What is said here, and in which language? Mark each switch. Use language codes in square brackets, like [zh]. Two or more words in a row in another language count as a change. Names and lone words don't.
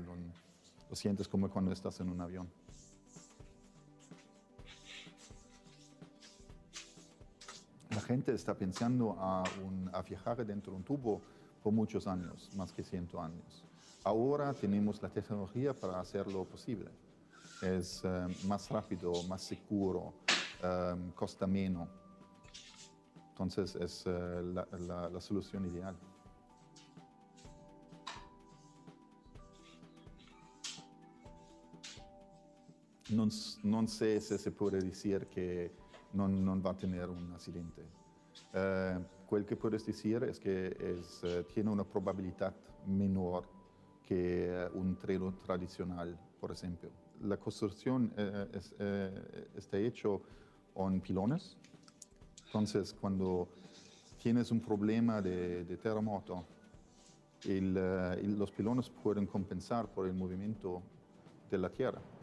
[es] Lo sientes como cuando estás en un avión. La gente está pensando a viajar dentro de un tubo por muchos años, más que 100 años. Ahora tenemos la tecnología para hacerlo posible. Es más rápido, más seguro, cuesta menos. Entonces es la solución ideal. [it] Non sé se si può dire che non [es] va a tener un accidente. [it] Quel che [es] puedes decir es que tiene una probabilidad menor que un treno tradicional, por ejemplo. La construcción está hecho con pilones. Entonces, cuando tienes un problema de terremoto, los pilones pueden compensar por el movimiento de la tierra.